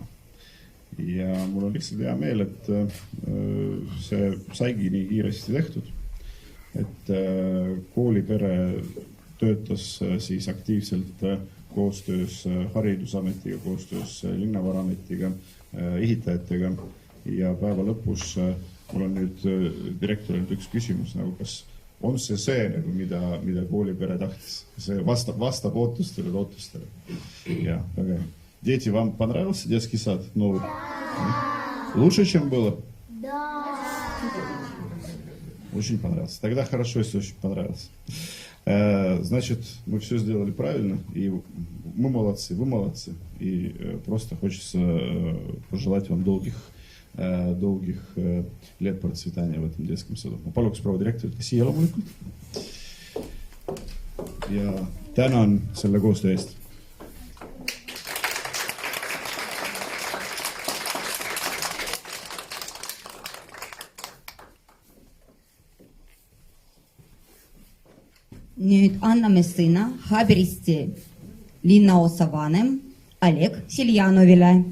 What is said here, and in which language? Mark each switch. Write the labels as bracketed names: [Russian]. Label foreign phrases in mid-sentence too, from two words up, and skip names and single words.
[Estonian] Ja mul on lihtsalt hea meel, et see saigi nii kiiresti tehtud, et koolipere töötas siis aktiivselt koostöös Haridusametiga, koostöös Linnavaraametiga, ehitajatega ja päeva lõpus mul on nüüd direktorilt üks küsimus, nagu kas on see nagu, mida koolipere tahtis? See vastab ootustele, lootustele. Ja, väga hea. [Russian] Дети, вам понравился детский сад новый? Лучше, чем было? Да. Очень понравился. Тогда хорошо, если очень понравился. Значит, мы все сделали правильно, и мы молодцы, вы молодцы. И просто хочется пожелать вам долгих лет процветания в этом детском саду. [Estonian] Ma paluks proua direktorit siia loomulikult. Ja tänan selle koostöö eest. Nüüd anname sõna Haberisti linnaosavanem Oleg Siljanovile.